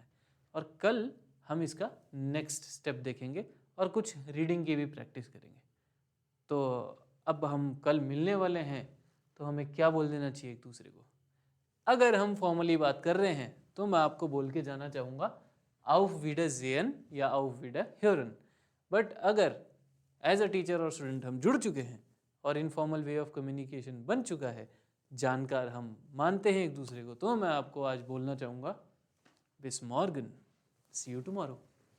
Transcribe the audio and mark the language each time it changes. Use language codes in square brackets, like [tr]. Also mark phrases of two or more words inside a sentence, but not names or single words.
[hi] और कल हम इसका [en] next step [hi] देखेंगे और कुछ रीडिंग की भी प्रैक्टिस करेंगे। तो अब हम कल मिलने वाले हैं, तो हमें क्या बोल देना चाहिए एक दूसरे को? अगर हम फॉर्मली बात कर रहे हैं तो मैं आपको बोल के जाना चाहूँगा [de] auf Wiedersehen [hi] या [de] auf Wiederhören। [hi] बट अगर [en] as a teacher [hi] और स्टूडेंट हम जुड़ चुके हैं और [en] informal way of communication [hi] बन चुका है, जानकार हम मानते हैं एक दूसरे को, तो मैं आपको आज बोलना चाहूँगा [de] bis morgen, [en] see you tomorrow।